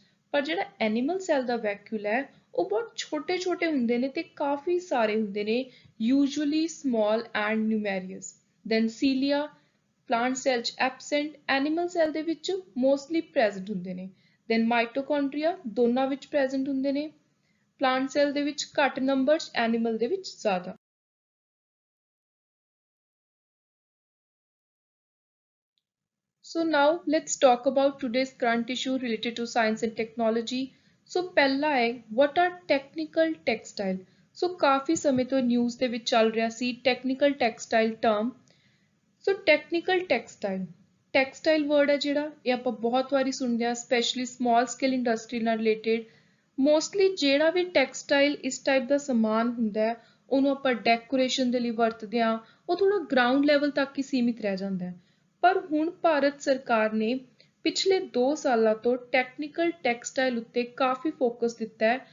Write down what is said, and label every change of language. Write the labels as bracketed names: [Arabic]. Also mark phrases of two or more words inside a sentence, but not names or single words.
[Punjabi] ਪਰ ਜਿਹੜਾ [English] animal cell [Punjabi] ਦਾ ਵੈਕਿਊਲ ਹੈ ਉਹ ਬਹੁਤ ਛੋਟੇ ਛੋਟੇ ਹੁੰਦੇ ਨੇ ਤੇ ਕਾਫੀ ਸਾਰੇ ਹੁੰਦੇ ਨੇ, [English] usually small and numerous. then cilia plant cell [Punjabi] 'ਚ ਐਬਸੈਂਟ, [English] animal cell [Punjabi] ਦੇ ਵਿੱਚ [English] mostly present [Punjabi] ਹੁੰਦੇ ਨੇ। [English] then mitochondria [Punjabi] ਦੋਨਾਂ ਵਿੱਚ ਪ੍ਰੈਜ਼ੈਂਟ ਹੁੰਦੇ ਨੇ, [English] plant cell [Punjabi] ਦੇ ਵਿੱਚ ਘੱਟ ਨੰਬਰਸ, ਐਨੀਮਲ ਦੇ ਵਿੱਚ ਜ਼ਿਆਦਾ। [English] So now let's talk about today's current issue related to science and technology. So [Punjabi] ਪਹਿਲਾ ਹੈ [English] what are technical textile? [Punjabi] So ਕਾਫੀ ਸਮੇਂ ਤੋਂ ਨਿਊਜ਼ ਦੇ ਵਿੱਚ ਚੱਲ ਰਿਹਾ ਸੀ [English] technical textile term। [Punjabi] So [English] technical textile word [Punjabi] ਹੈ ਜਿਹੜਾ ਇਹ ਆਪਾਂ ਬਹੁਤ ਵਾਰੀ ਸੁਣਦੇ ਹਾਂ, [English] specially small scale industry [Punjabi] ਨਾਲ ਰਿਲੇਟਡ। ਮੋਸਟਲੀ ਜਿਹੜਾ ਵੀ ਟੈਕਸਟਾਈਲ ਇਸ ਟਾਈਪ ਦਾ ਸਮਾਨ ਹੁੰਦਾ ਹੈ ਉਹਨੂੰ ਆਪਾਂ ਡੈਕੋਰੇਸ਼ਨ ਦੇ ਲਈ ਵਰਤਦੇ ਹਾਂ, ਉਹ ਥੋੜਾ [English] ground level [Punjabi] ਤੱਕ ਹੀ ਸੀਮਿਤ ਰਹਿ ਜਾਂਦਾ ਹੈ। ਪਰ ਹੁਣ ਭਾਰਤ ਸਰਕਾਰ ਨੇ ਪਿਛਲੇ 2 ਸਾਲਾਂ ਤੋਂ [English] technical textile [Punjabi] ਉੱਤੇ ਕਾਫੀ ਫੋਕਸ ਦਿੱਤਾ ਹੈ।